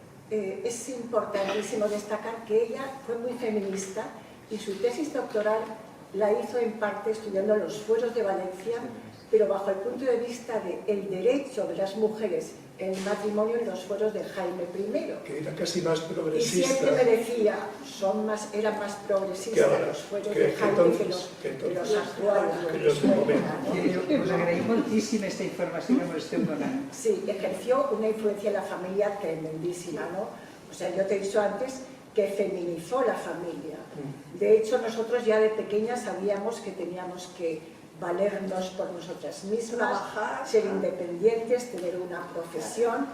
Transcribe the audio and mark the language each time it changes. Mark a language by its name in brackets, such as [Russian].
[Spanish] Es importantísimo destacar que ella fue muy feminista y su tesis doctoral la hizo en parte estudiando los fueros de Valencia, pero bajo el punto de vista del derecho de las mujeres el matrimonio en los fueros de Jaime I. Que era casi más Y progresista. siempre me decía, eran más progresistas los fueros de Jaime que los actuales. [Catalan] Us agraïm moltíssim aquesta informació que ens esteu donant. [Spanish] Sí, ejerció una influencia en la familia tremendísima, ¿no? O sea, yo te he dicho antes que feminizó la familia. De hecho, nosotros ya de pequeñas sabíamos que teníamos que valernos por nosotras mismas, ser independientes, tener una profesión.